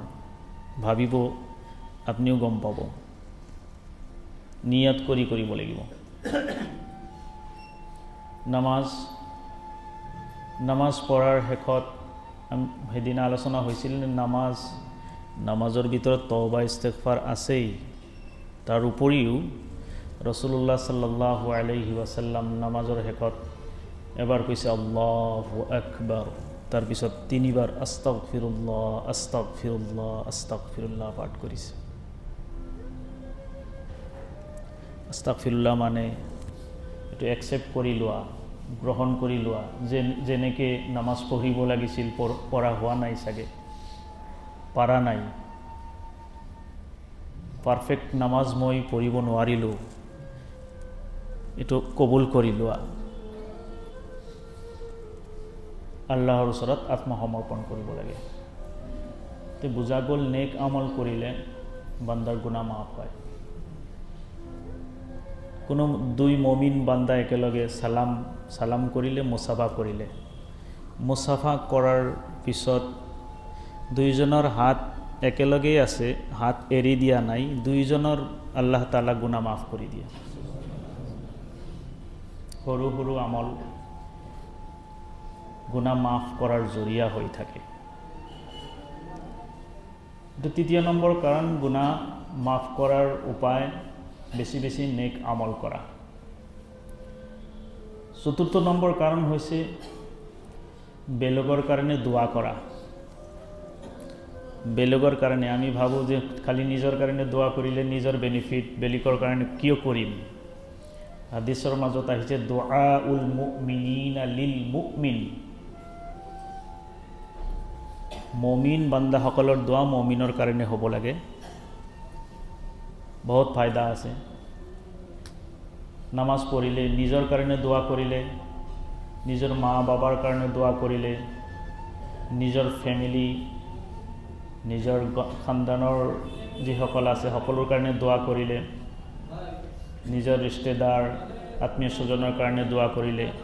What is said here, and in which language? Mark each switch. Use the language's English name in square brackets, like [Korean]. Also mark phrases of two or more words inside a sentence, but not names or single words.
[Assamese] ভাবিব, আপুনিও গম পাব। নিয়ত কৰি কৰিব লাগিব। নামাজ পঢ়াৰ শেষত সেইদিনা আলোচনা হৈছিল, নামাজৰ ভিতৰত তওবা ইস্তেগফাৰ আছেই, তাৰ উপৰিও ৰাসূলুল্লাহ [Arabic] صلى الله عليه وسلم [Assamese] নামাজৰ শেষত এবাৰ কৈছে [Arabic] الله أكبر, [Assamese] তাৰপিছত 3 বাৰ [Arabic] أستغفر الله أستغفر الله أستغفر الله [Assamese] পাঠ কৰিছে। আস্তাগফিৰুল্লাহ মানে এইটো একচেপ্ট কৰি লোৱা, গ্ৰহণ কৰি লোৱা, যেনেকৈ নামাজ পঢ়িব লাগিছিল পঢ়া হোৱা নাই চাগে, পাৰা নাই, পাৰফেক্ট নামাজ মই পঢ়িব নোৱাৰিলোঁ, এইটো কবুল কৰি লোৱা, আল্লাহৰ ওচৰত আত্মসমৰ্পণ কৰিব লাগে। তো বুজা গ'ল নেক আমল কৰিলে বান্দাৰ গুনাহ মাফ হয়। কোনো 2 মুমিন বান্দা একেলগে সালাম কৰিলে, মুছাফা কৰিলে, মুছাফা কৰাৰ পিছত 2জনৰ হাত একেলগেই আছে, হাত এৰি দিয়া নাই, 2জনৰ [Arabic] الله تعالى [Assamese] গুনাহ মাফ কৰি দিয়ে। সৰু সৰু আমল গুনাহ মাফ কৰাৰ জৰিয়া হৈ থাকে। তৃতীয় নম্বৰ কাৰণ গুনাহ মাফ কৰাৰ উপায় বেছি বেছি নেক আমল কৰা। চতুৰ্থ নম্বৰ কাৰণ হৈছে বেলেগৰ কাৰণে দোয়া কৰা। বেলেগৰ কাৰণে আমি ভাবোঁ যে খালি নিজৰ কাৰণে দোয়া কৰিলে নিজৰ বেনিফিট, বেলেগৰ কাৰণে কিয় কৰিম। হাদিছৰ মাজত আহিছে [Arabic] دعاء المؤمنين للمؤمن, [Assamese] মুমিন বান্দাসকলৰ দোয়া মুমিনৰ কাৰণে হ'ব লাগে। বহুত ফায়দা আছে। নামাজ পঢ়িলে, নিজৰ কাৰণে দোয়া কৰিলে, নিজৰ মা বাবাৰ কাৰণে দোয়া কৰিলে, নিজৰ ফেমিলি, নিজৰ খানদানৰ যিসকল আছে সকলোৰ কাৰণে দোয়া কৰিলে, নিজৰ ৰিষ্টেদাৰ আত্মীয় স্বজনৰ কাৰণে দোয়া কৰিলে,